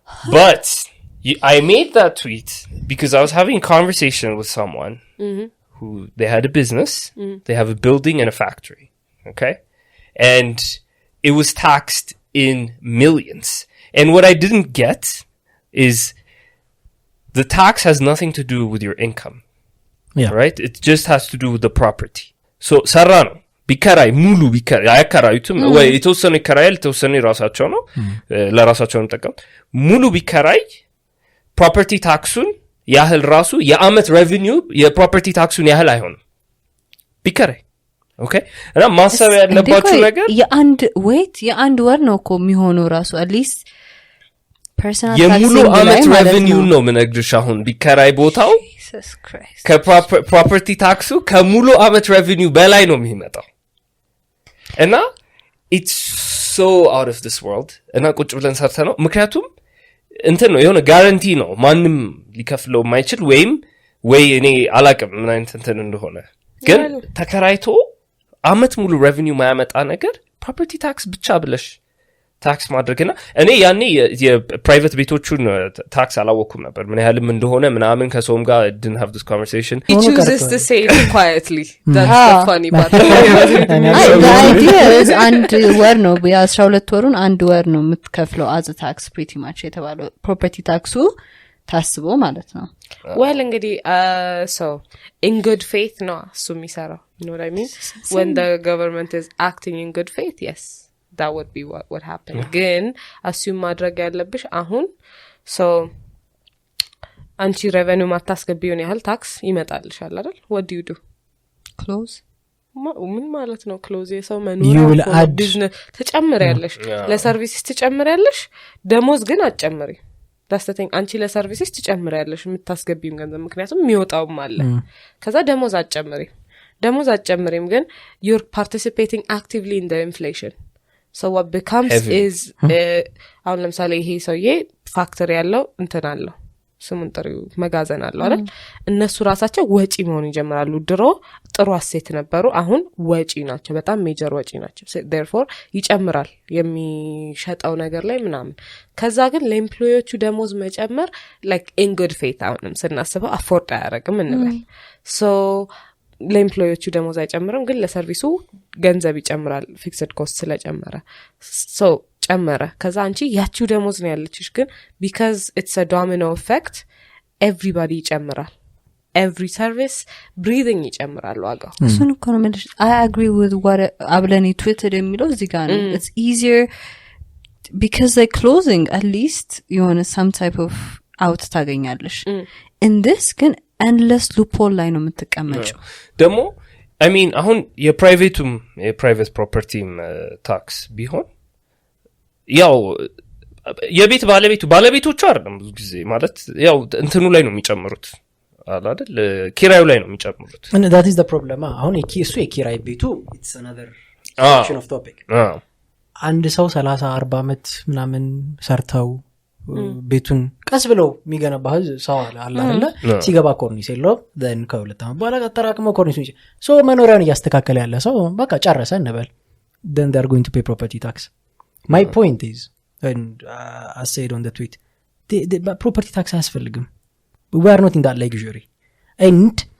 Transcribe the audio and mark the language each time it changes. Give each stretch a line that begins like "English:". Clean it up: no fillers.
English: But I made that tweet because I was having a conversation with someone who they had a business, they have a building and a factory, okay? And it was taxed in millions. And what I didn't get is the tax has nothing to do with your income. Yeah. Right? It just has to do with the property.
Amharic: So, Sarano, ቢከራይ ሙሉ ቢከራይ አያከራዩትም ወይ የተወሰነ ይከራያል የተወሰነ ራሳቸው ነው ለራሳቸው እንጠቀም ሙሉ ቢከራይ ፕሮፐርቲ ታክሱን ያህል ራሱ የአመት ሬቨኒው የፕሮፐርቲ ታክሱን ያህል አይሆንም ቢከራይ ኦኬ እና ማሰብ ያለባችሁ ነገር የአንድ ወር ነው እኮ የሚሆነው ራሱ አትሊስት ፐርሰናል ታክስ የሙሉ አመት ሬቨኒው ነው ምንግድሽ አሁን ቢከራይ ቦታው ከፕሮፐርቲ ታክሱ ከሙሉ አመት ሬቨኒው በላይ ነው የሚመጣው እና
English: it's so out of this world
Amharic: እና ቁጭ ብለን ሰርተ ነው ምክንያቱም እንትን ነው የሆነ ጋራንቲ ነው ማንም ሊከፍለው የማይችል ወይ እኔ አላቅም ምን አይነት እንትን እንደሆነ ግን ተከራይቶ አመት ሙሉ ሬቨኒው ማያመጣ ነገር ፕሮፐርቲ ታክስ ብቻ ብለሽ ታክስ ማድረግና እኔ ያኔ የፕራይቬት ቤቶቹን ታክስ አላወኩም ነበር ምን ያህልም እንደሆነ ምናምን ከሰውም ጋር
English: didn't have this conversation he chooses to say it quietly that's the funny part
Amharic: the idea is አንድ ወር ነው የ12 ወሩን አንድ ወር ነው የምትከፍለው
English: as a tax pretty much
Amharic: የተባለው ፕሮፐርቲ ታክሱ ታስቦ ማለት ነው
English: well እንግዲህ so in good faith ነው እሱ የሚሰራው you know what I mean when the government is acting in good faith yes that would be what happened again assume ማድረግ ያለብሽ
Amharic: አሁን so አንቺ revenue ማታስገቢውን ያህል ታክስ ይመጣልሻል አይደል
English: what do you do close
Amharic: ምን ማለት ነው close የሰው መኖሪያ ቢዝነስ ተጨምሪያለሽ ለሰርቪስ ተጨምሪያለሽ ደሞዝ ግን አትጨምሪ that's the thing አንቺ ለሰርቪስ ተጨምሪያለሽ የምታስገቢው ገንዘብ ምክንያቱም የሚወጣውም አለ ከዛ ደሞዝ አትጨምሪም ግን
English: you're participating actively in the inflation so what becomes heavy.
Amharic: Is አሁን ለምሳሌ ይሄ ሰውዬ ፋክተሪ ያለው እንትን አለው ስሙን መጋዘን አለው አይደል እነሱ ራሳቸው ወጪ መሆን ይጀምራሉ ድሮ ጥሩ አሴት ነበሩ አሁን ወጪ ናቸው በጣም ሜጀር ወጪ ናቸው therefore ይጨምራል የሚሸጠው ነገር ላይ ምናምን ከዛ ግን ለኤምፕሎዮቹ ደሞዝ መጨመር like in good faith አሁንም ስናስበው አፎርድ አያረግም እንበል so ለኤምፕሎዮቹ ደሞዝ አይጨምርም ግን ለሰርቪሱ ገንዘብ ይጨምራል ፊክስድ ኮስት ስለጨመረ so ጨመረ ከዛ አንቺ ያቺው ደሞዝ ነው ያለችሽ ግን
English: because it's a domino effect everybody
Amharic: ይጨምራል
English: every service breathing
Amharic: ይጨምራል ዋጋው እሱን እኮ ነው ማለት
English: I agree with what
Amharic: አብለኔ ትዊተር የሚለው እዚህ ጋር ነው
English: it's easier because they closing at least የሆነ some type of out ታገኛለሽ in this ግን endless loophole
Amharic: ላይ ነው የምትቀመጪው ደግሞ
English: I mean
Amharic: አሁን የፕራይቬት ፕሮፐርቲም ታክስ ቢሆን ያው የቤት ባለቤቶቹ አይደለም ብዙ ጊዜ ማለት ያው እንትኑ ላይ ነው የሚጨምሩት አይደል ኪራዩ ላይ ነው የሚጨምሩት
English: and that is the problem
Amharic: አሁን እሱ የኪራይ ቤቱ
English: it's another section of topic
Amharic: አንድ ሰው 30 40 አመት ምናምን ሰርተው ቤቱን ቀስ ብለው የሚገነባ ሰው አለ አይደል ሲገባ ኮርኒስ የለው then ከሁለት አመት በኋላ ተጠራቅሞ ኮርኒስ ነው so መኖሪያውን እያስተካከለ ያለ ሰው በቃ ጨረሰ እንበል
English: then they are going to pay property tax
Amharic: my point is and I said on the tweet the property tax አያስፈልግም
English: we are not in that luxury and